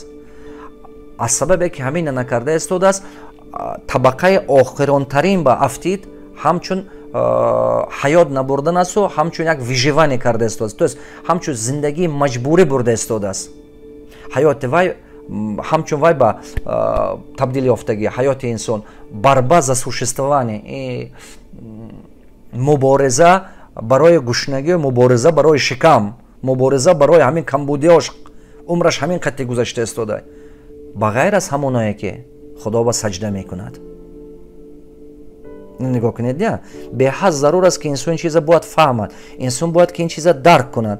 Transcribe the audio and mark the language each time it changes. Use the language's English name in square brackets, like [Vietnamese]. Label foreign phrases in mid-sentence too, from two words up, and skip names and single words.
[Tajik] аз сабабе ки ҳамина накарда истодааст, табақаи охиронтарин ба афтид ҳамчун ҳаёт набурдан асту ҳамчун як выживание карда истодааст. [Russian] То есть [Tajik] ҳамчун зиндагии маҷбурӣ бурда истодааст. ҳаёти вай ҳамчун вай ба табдил ёфтагӣ, ҳаёти инсон [Russian] борьба за существование, [Tajik] мубориза барои гушнагӣ, мубориза барои шикам, мубориза барои ҳамин камбудиёш, умраш ҳамин қадри гузашта истода. ба ғайр аз ҳамоное ки худо ба саҷда мекунад. нигоҳ кунед, я беҳад зарур аст ки инсон ин чиза бояд фаҳмад, инсон бояд ки ин чиза дарк кунад.